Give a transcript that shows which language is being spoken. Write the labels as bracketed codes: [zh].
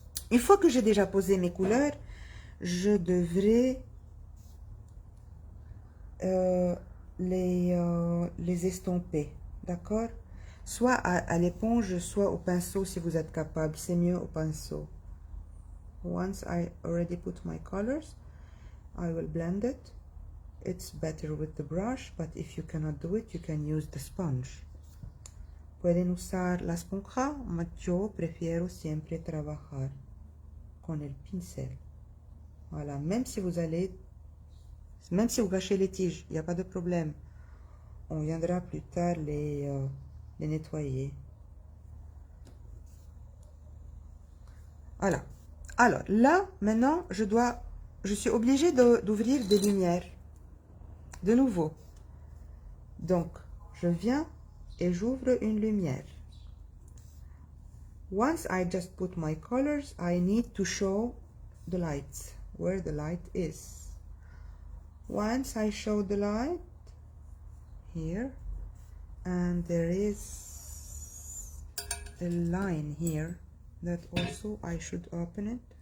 [fr] Une fois que j'ai déjà posé mes couleurs, je devrais les estomper. D'accord? Soit à l'éponge, soit au pinceau si vous êtes capable. C'est mieux au pinceau. [en] Once I already put my colors, I will blend it. It's better with the brush, but if you cannot do it, you can use the sponge. [es] Pueden usar la esponja, mas yo prefiero siempre trabajar con el pincel. [fr] Voilà, même si vous gâchez les tiges, il n'y a pas de problème. On viendra plus tard les nettoyer. Voilà. Alors, là, maintenant, je suis obligée d'ouvrir des lumières. De nouveau. Donc, je viens et j'ouvre une lumière. [en] Once I just put my colors, I need to show the light, where the light is. Once I show the light, here, and there is a line here that also I should open it.